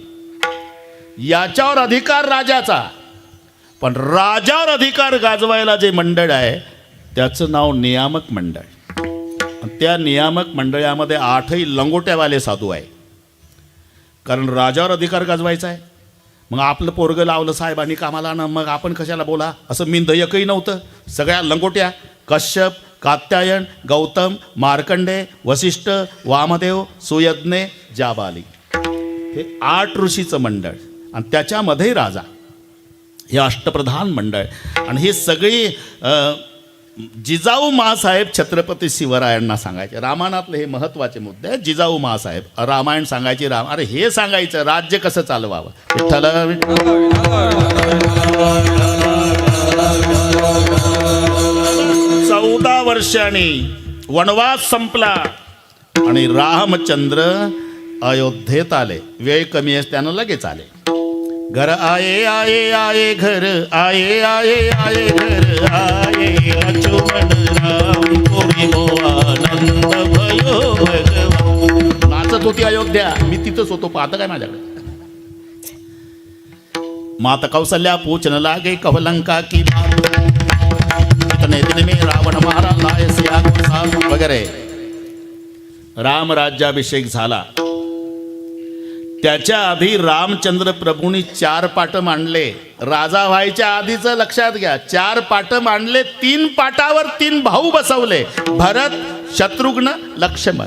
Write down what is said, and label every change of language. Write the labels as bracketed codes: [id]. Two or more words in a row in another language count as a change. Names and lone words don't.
[mr] याच्यावर अधिकार राजाचा, पण राजावर अधिकार गाजवायला जे मंडळ आहे त्याचं नाव नियामक मंडळ. त्या नियामक मंडळामध्ये 8ही लंगोट्यावाले साधू आहे, कारण राजावर अधिकार गाजवायचा आहे. मग आपलं पोरगं लावलं साहेबांनी कामाला ना, मग आपण कशाला बोला, असं मिंधयकही नव्हतं. सगळ्या लंगोट्या कश्यप, कात्यायन, गौतम, मार्कंडे, वसिष्ठ, वामदेव, सुयज्ञे, जाबाली, हे 8 ऋषीचं मंडळ आणि त्याच्यामध्ये राजा, हे अष्टप्रधान मंडळ. आणि हे सगळी जिजाऊ मासाहेब छत्रपती शिवरायांना सांगायचे. रामायणातले हे महत्त्वाचे मुद्दे आहेत. जिजाऊ मासाहेब रामायण सांगायचे, अरे हे सांगायचं राज्य कसं चालवावं. विठ्ठल 14 वर्षांनी वनवास संपला आणि रामचंद्र अयोध्येत आले. वेळ कमी आहे त्यानं लगेच आले. [hi] घर आये आये आये घर आये आये आये घर आये लक्ष्मण राम कोरी आनंद भयो भगवान. [mr] नाचत होती अयोध्या, मी तिथंच होतो. पाहता काय माझ्याकडे. [hi] माता कौशल्या पूछन लागे कवलंका की बात, इतने दिन में रावण मारा लाए सिया को साथ वगैरे. [mr] राम राज्याभिषेक झाला. त्याच्या आधी रामचंद्र प्रभूंनी 4 पाट मांडले. राजा व्हायच्या आधीचं लक्षात घ्या. 4 पाट मांडले. 3 पाटावर 3 भाऊ बसवले, भरत, शत्रुघ्न, लक्ष्मण.